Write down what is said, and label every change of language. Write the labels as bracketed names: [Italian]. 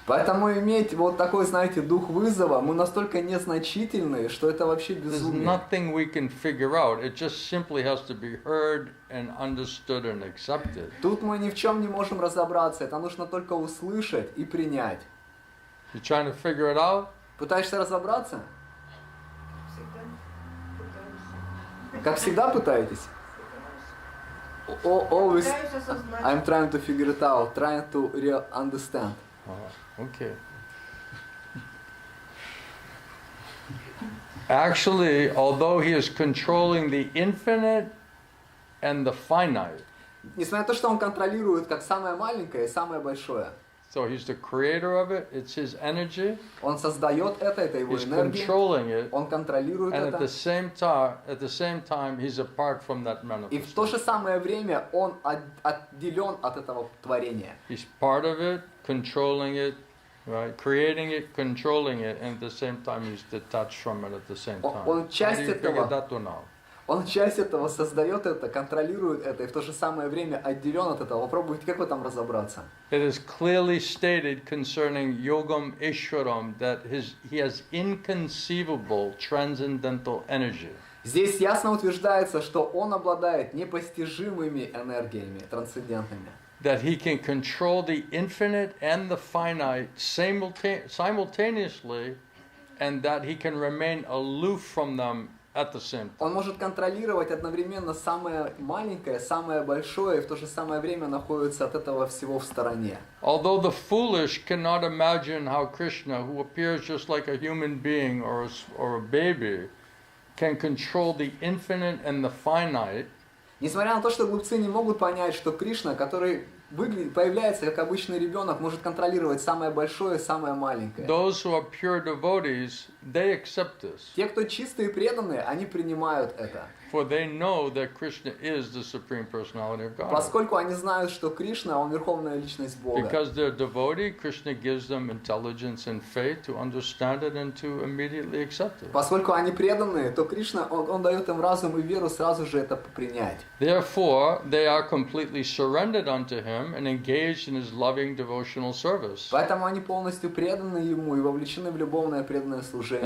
[Russian] Поэтому иметь вот такой, знаете, дух вызова, мы настолько незначительны, что это вообще [English] There's [Russian] безумие. [English] nothing we can figure out. It just simply has to be heard and understood and accepted. [Russian] Тут мы ни в чем не можем разобраться, это нужно только услышать и принять. [English] You're trying to figure it out? [Russian] Пытаешься разобраться? Как всегда пытаетесь? [English] Always, I'm trying to figure it out, trying to understand. Okay. Actually, although he is controlling the infinite and the finite, [Russian] Несмотря на то, что он контролирует как самое маленькое и самое большое. [English] so he's the creator of it, it's his energy, [Russian] Он создает это его [English] he's [Russian] энергия, [English] controlling it, [Russian] он контролирует [English] and [Russian] это. [English] at the same time, he's apart from that [Russian] И в то же [English] manifestation. [Russian] самое время он отделен от этого творения. [English] He's part of it, controlling it, right? Creating it, controlling it, and at the same time, he's detached from it at the same time. [Russian] Он [English] How [Russian] часть [English] do you figure [Russian] этого. [English] that one out? [Russian] Он часть этого создает это, контролирует это и в то же самое время отделен от этого. Попробуйте, как в этом разобраться. [English] It is clearly stated concerning Yogam Ishwaram that he has inconceivable transcendental energy. [Russian] Здесь ясно утверждается, что он обладает непостижимыми энергиями трансцендентными. [English] That he can control the infinite and the finite simultaneously, and that he can remain aloof from them at the same time. [Russian] Он может контролировать одновременно самое маленькое, самое большое, и в то же самое время находится от этого всего в стороне. [English] Although the foolish cannot imagine how Krishna, who appears just like a human being or a baby, can control the infinite and the finite, [Russian] Несмотря на то, что глупцы не могут понять, что Кришна, который появляется как обычный ребенок, может контролировать самое большое и самое маленькое. [English] Those who are pure devotees, they accept this. [Russian] Те, кто чистые и преданные, они принимают это. [English] For they know that Krishna is the Supreme Personality of Godhead. [Russian] Поскольку они знают, что Кришна, он верховная личность Бога. [English] Because they're devotee, Krishna gives them intelligence and faith to understand it and to immediately accept it. [Russian] Поскольку они преданные, то Кришна, он дает им разум и веру сразу же это принять. [English] Therefore, they are completely surrendered unto Him and engaged in His loving devotional service. [Russian] Поэтому они полностью преданы Ему и вовлечены в любовное преданное служение.